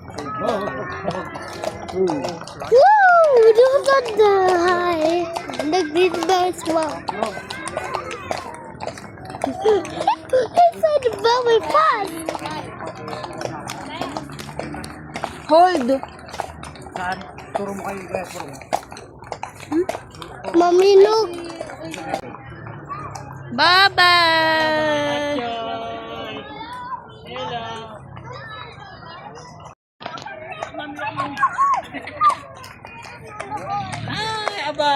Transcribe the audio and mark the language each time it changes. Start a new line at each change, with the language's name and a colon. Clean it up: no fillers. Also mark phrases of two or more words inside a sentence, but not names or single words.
English: Woo! Look at the high. Look, this very slow. It's very fast. Hold.
Filipino: Saan? Turo mo kayo. Turo mo.
English: Mommy, look. Bye-bye.
Filipino: Hello. Ay, aba.